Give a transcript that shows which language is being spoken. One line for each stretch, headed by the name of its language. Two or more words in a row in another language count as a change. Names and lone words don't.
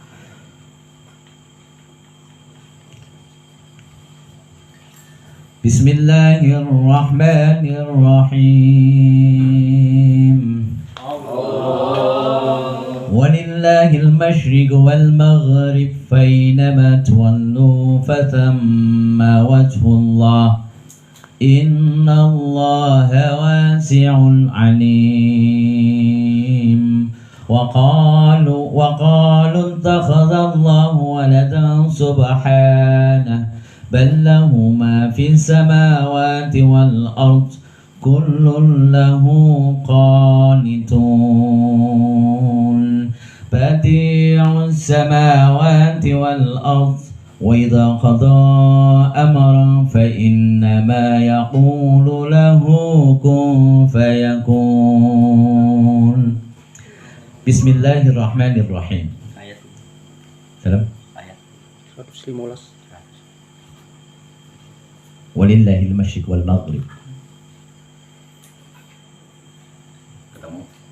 Arabic: بسم الله الرحمن الرحيم. ولله المشرق والمغرب فأينما تولوا فثم وجه الله. إن الله واسع عليم. وقالوا اتخذ الله ولدا سبحانه بل له ما في السماوات والأرض كل له قانتون بديع السماوات والأرض وإذا قضى أمرا فإنما يقول له كن فيكون. بسم الله الرحمن الرحيم.
Indonesian: Ayat. Salam. Ayat 115.
Arabic: ولله المشرق والمغرب.
Indonesian: Ketemu.